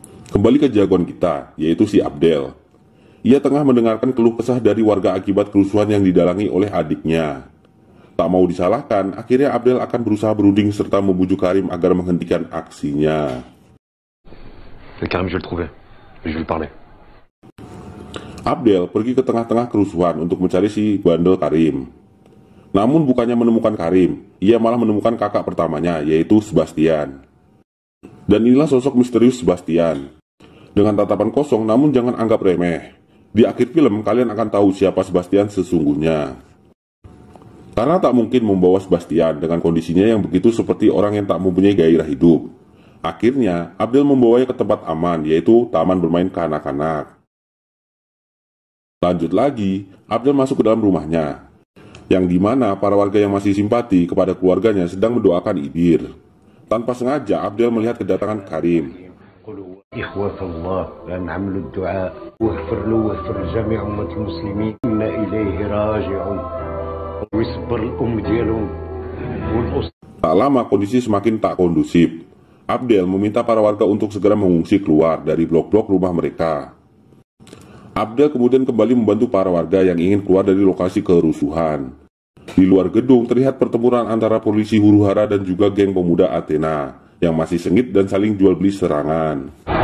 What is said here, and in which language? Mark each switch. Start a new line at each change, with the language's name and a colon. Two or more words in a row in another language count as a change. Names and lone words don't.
Indonesian: Kembali ke jagoan kita, yaitu si Abdel. Ia tengah mendengarkan keluh kesah dari warga akibat kerusuhan yang didalangi oleh adiknya. Tak mau disalahkan, akhirnya Abdel akan berusaha berunding serta membujuk Karim agar menghentikan aksinya.
French: Karim, je vais le trouver. Je vais lui parler.
Indonesian: Abdel pergi ke tengah-tengah kerusuhan untuk mencari si bandel Karim. Namun bukannya menemukan Karim, ia malah menemukan kakak pertamanya, yaitu Sebastian. Dan inilah sosok misterius Sebastian. Dengan tatapan kosong, namun jangan anggap remeh. Di akhir film, kalian akan tahu siapa Sebastian sesungguhnya. Karena tak mungkin membawa Sebastian dengan kondisinya yang begitu seperti orang yang tak mempunyai gairah hidup. Akhirnya, Abdel membawanya ke tempat aman, yaitu taman bermain kanak-kanak. Lanjut lagi, Abdel masuk ke dalam rumahnya, yang dimana para warga yang masih simpati kepada keluarganya sedang mendoakan Idir. Tanpa sengaja, Abdel melihat kedatangan Karim.
Arabic: إخوة الله نعمل الدعاء واغفر له واغفر لجميع أمة المسلمين إنا إليه راجعون ويصبر الأم ديالهم والأسرة.
Indonesian: Tak lama kondisi semakin tak kondusif. Abdel meminta para warga untuk segera mengungsi keluar dari blok-blok rumah mereka. Abdel kemudian kembali membantu para warga yang ingin keluar dari lokasi kerusuhan. Di luar gedung terlihat pertempuran antara polisi huru-hara dan juga geng pemuda Athena yang masih sengit dan saling jual beli serangan.